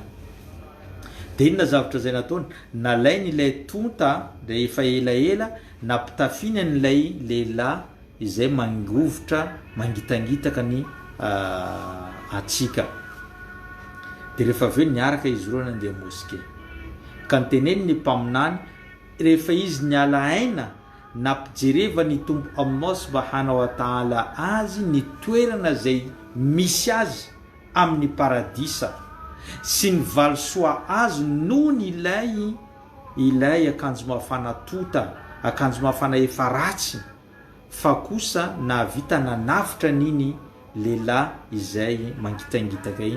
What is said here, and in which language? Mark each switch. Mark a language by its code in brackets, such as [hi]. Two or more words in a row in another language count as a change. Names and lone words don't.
[mg] De inona zavatra zay nataony? Nalainy ilay tota de efa elaela nampitafina n'ilay lehilahy izay mangovotra mangitangitaka ny atsika. De rehefa aveo niaraka izy roa nandeha moske. Ka niteneny ny mpaminany rehefa izy niala aina nampijereva ny tombo [ar] الله سبحانه وتعالى [mg] azy ny toerana zay misy azy amin'ny paradisa sy ny valisoa azy noho ny ilay akanjo mafana tota, akanjo mafana efa ratsy, fa kosa navita nanavitra niny lehilahy izay mangitangitaka iny.